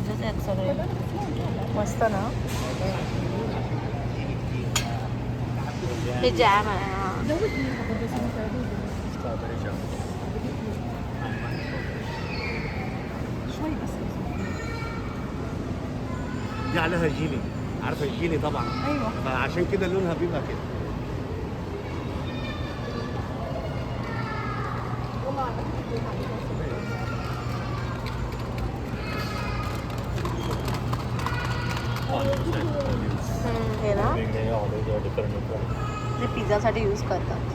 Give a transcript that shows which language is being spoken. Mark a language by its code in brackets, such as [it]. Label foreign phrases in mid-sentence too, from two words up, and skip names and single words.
[mr] आहेत सगळे. मस्त ना. हे जॅम आहे. हा. [ar] دي عليها جيلي، عارفه الجيلي طبعا. ايوه فعشان كده لونها بيبقى كده. [mr] हे ना डिफरंट ते पिझ्झासाठी यूज करतात.